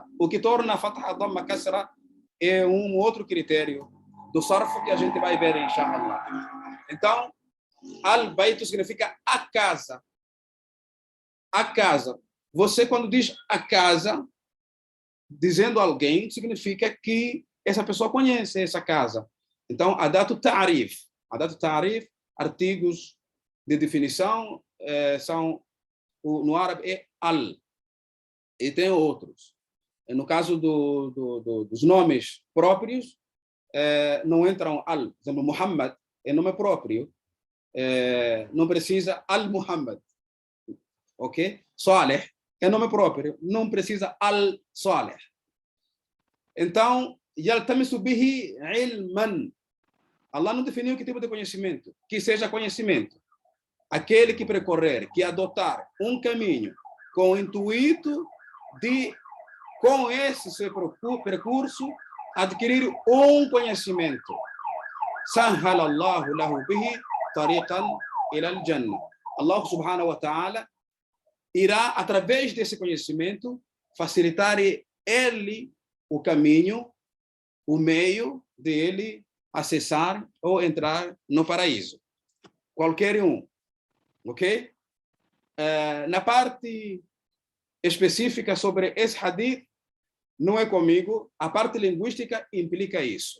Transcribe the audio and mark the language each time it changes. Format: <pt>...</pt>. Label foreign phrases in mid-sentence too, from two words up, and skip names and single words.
<pt>O que torna fatha, dhamma, kasra é outro critério do sarf que a gente vai ver, inshallah. Então, al-baitu significa a casa. A casa. Você, quando diz a casa, dizendo alguém, significa que essa pessoa conhece essa casa. Então,</pt> <ar>أداة تعريف. أداة تعريف,</ar> <pt>artigos de definição, são, no árabe, é al. E tem outros. No caso dos nomes próprios, não entram al. Por exemplo, Muhammad é nome próprio. Não precisa al-Muhammad. Ok? Saleh é nome próprio. Não precisa al-Saleh.</pt> <ar>Então, يلتمس به علما.</ar> <pt>Allah não definiu que tipo de conhecimento. Que seja conhecimento. Aquele que percorrer, que adotar caminho com o intuito de, com esse seu percurso, adquirir conhecimento.</pt> <ar>سهل الله له به طريقا إلى الجنة. الله سبحانه وتعالى</ar> <pt>irá, através desse conhecimento, facilitar ele o caminho, o meio de ele acessar ou entrar no paraíso. Qualquer um. Ok? Na parte específica sobre esse hadith, não é comigo, a parte linguística implica isso.</pt>